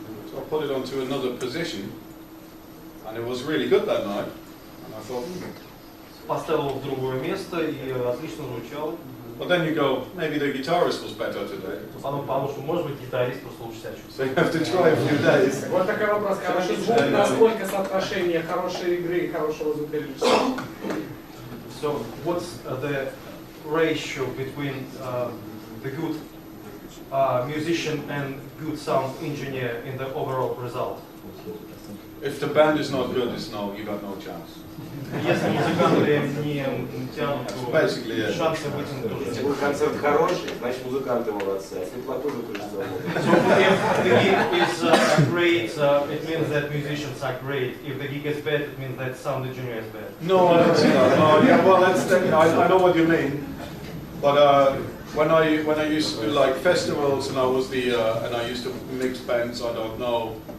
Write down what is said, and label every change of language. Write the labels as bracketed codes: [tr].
[en] So I put it onto another position, and it was really good that night. And I thought, [ru] поставил его в другое место и отлично звучало. [en] But then you go, maybe the guitarist was better today. [ru] Потом подумал, что может быть гитарист просто лучше себя чувствует. [en] So you have to try a few days. [ru] Вот такой вопрос. Хороший звук, насколько соотношение хорошей игры и хорошего звукорежиссера? [en] So what's the ratio between the good musician and good sound engineer in the overall result? If the band is not good, you got no chance. [ru] Если музыканты не тянут, то шансы вытянуть тоже. Если концерт хороший, значит музыканты молодцы, а если плохой, то тоже [en] So if the gig is great, it means that musicians are great. If the gig is bad, it means that sound engineer is bad. No, I don't see that. No, yeah, well, I know what you mean. But when I used to do like festivals and I used to mix bands, I don't know.